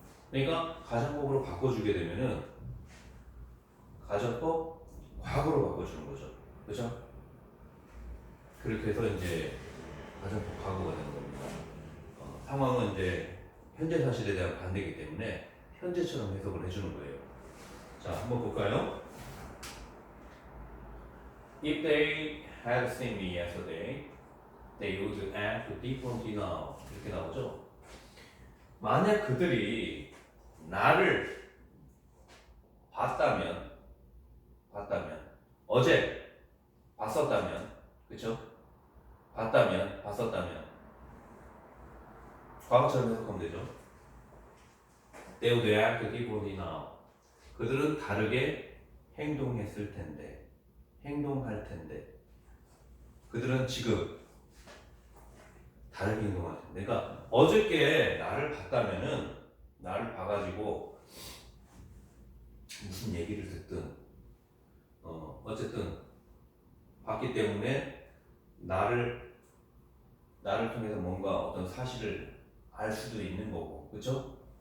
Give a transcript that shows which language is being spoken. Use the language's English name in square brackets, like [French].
[Korean] 그러니까 가정법으로 바꿔주게 되면은 가정법 과거로 바꿔주는 거죠. 그렇죠? 그렇게 해서 이제 가정법 과거가 되는 겁니다. 상황은 이제 현재 사실에 대한 반대이기 때문에 현재처럼 해석을 해주는 거예요. 자, 한번 볼까요? [English] If they had seen me yesterday, they would act differently now. [Korean] 이렇게 나오죠. 만약 그들이 나를 봤다면, 어제 봤었다면, 그쵸? 봤었다면, 과거처럼 해석하면 되죠. [English] They would act differently now. [Korean] 그들은 다르게 행동했을 텐데, 행동할 텐데, 그들은 지금 다르게 행동할 텐데. 그러니까 어저께 나를 봤다면은, 나를 봐가지고 무슨 얘기를 듣든, 어쨌든 봤기 때문에 나를 통해서 뭔가 어떤 사실을 알 수도 있는 거고, 그렇죠?